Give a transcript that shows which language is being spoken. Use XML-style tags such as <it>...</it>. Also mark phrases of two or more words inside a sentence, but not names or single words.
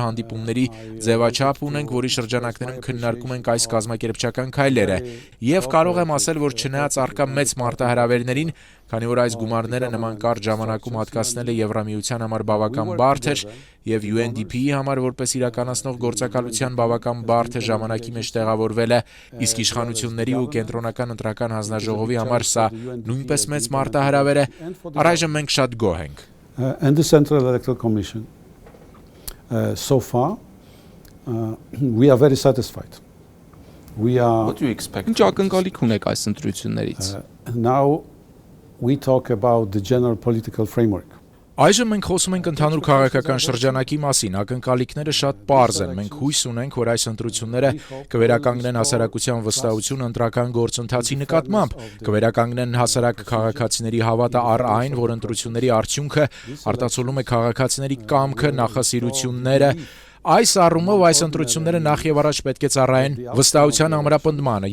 <hy>հանդիպումների ձևաչափ ունենք, որի շրջանակներում քննարկում ենք այս կազմակերպչական քայլերը։ Եւ կարող եմ ասել, որ չնայած առկա մեծ մարտահրավերներին, քանի որ այս գումարները նման կարճ ժամանակում հատկացնելը Եվրամիության համար բավական բարդ էր եւ UNDP-ի համար որպես իրականացնող գործակալության բավական բարդ է ժամանակի մեջ տեղավորվելը, իսկ իշխանությունների ու կենտրոնական ընտրական հանձնաժողովի համար սա նույնպես մեծ մարտահրավեր է, առայժմ մենք շատ գոհ ենք։</hy> <en>And the Central Electoral Commission. So far, we are very satisfied. We are What do you expect?</en> <hy>Ինչ ակնկալիք ունեք այս ընտրություններից։</hy> <en>now we talk about the general political framework.</en> <hy>Այժմ մենք խոսում ենք ընդհանուր քաղաքական շրջանակի մասին, ակնկալիքները շատ պարզ են, մենք հույս ունենք, որ այս ընտրությունները կվերականգնեն հասարակության վստահությունը ընտրական գործընթացի նկատմամբ, կվերականգնեն հասարակ քաղաքացիների հավատը առ այն, որ ընտրությունների արդյունքը արտացոլում է քաղաքացիների կամքը, նախասիրությունները, Այս առումով այս ընտրությունները նախ եւ առաջ պետք է ծառայեն վստահության ամրապնդմանը։</hy>